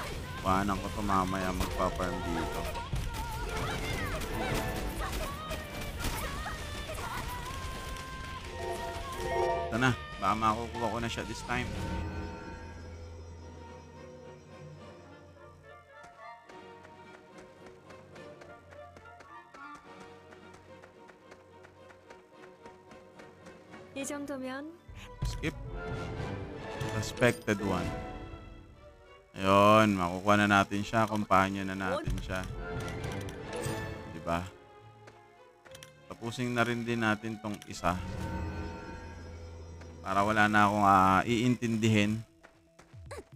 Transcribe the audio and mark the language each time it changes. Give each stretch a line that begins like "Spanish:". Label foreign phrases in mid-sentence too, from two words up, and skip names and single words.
Filipino: Paano ko to mamaya magpa-farm dito. Ito na. Baka makukuha ko na siya
English: this time.
Korean: 이 정도면
English: Skip. Respected one.
Filipino: Ayun, makukuha na natin siya. Companion na natin siya. Diba? Tapusin na rin din natin tong isa. Para wala na akong iintindihin.